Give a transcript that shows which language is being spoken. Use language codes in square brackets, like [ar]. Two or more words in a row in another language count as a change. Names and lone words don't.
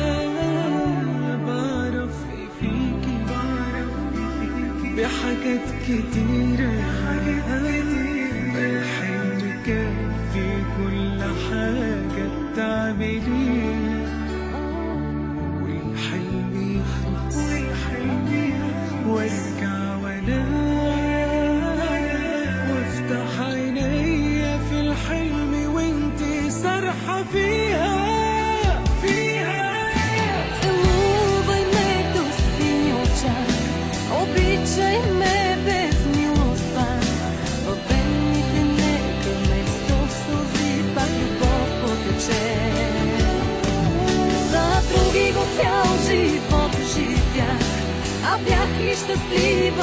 [ar] بعرف ايه فيكي بحاجات كتيرة، الحلم كان في كل حاجة بتعمليها. والحلم يخلص وارجع وانام وافتح عينيا في الحلم وانتي سارحة فيها. [bg] Целувай ме до сини оча, обичай ме без милост пак. Във вените нека вместо сълзи пак любов потече. За други го цял живот живях, а бях ли щастлива?